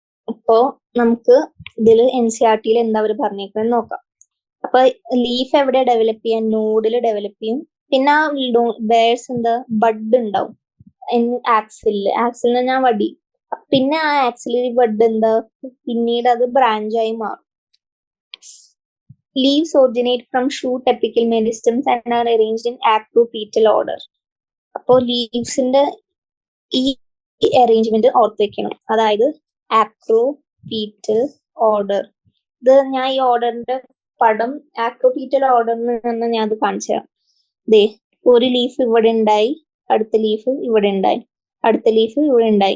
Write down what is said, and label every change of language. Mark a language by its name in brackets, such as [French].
[Malayalam] അപ്പോ നമുക്ക് ഇതിൽ NCERT എന്താ അവർ പറഞ്ഞേക്കുന്നത് നോക്കാം. അപ്പൊ ലീഫ് എവിടെ ഡെവലപ്പ് ചെയ്യാൻ, നോഡിൽ ഡെവലപ്പ് ചെയ്യും. പിന്നെ ആ ബേഴ്സ് എന്താ ബഡ് ഉണ്ടാവും ആക്സിലിന് ഞാൻ വടി. പിന്നെ ആ ആക്സിലറി ബഡ് എന്താ പിന്നീട് അത് ബ്രാഞ്ചായി മാറും. [English] Leaves originate from shoot apical meristems and are arranged in acropetal order. [Malayalam] അപ്പോ ലീവ്സിന്റെ ഈ അറേഞ്ച്മെന്റ് ഓർത്ത് വെക്കണം, അതായത് ആക്രോപീറ്റൽ ഓർഡർ. ഇത് ഞാൻ ഈ ഓർഡറിന്റെ പടം ആക്രോപീറ്റൽ ഓർഡറിൽ ഞാൻ അത് കാണിച്ചു തരാം. ദേ ഒരു ലീഫ് ഇവിടെ ഉണ്ടായി, അടുത്ത ലീഫ് ഇവിടെ ഉണ്ടായി, അടുത്ത ലീഫ് ഇവിടെ ഉണ്ടായി.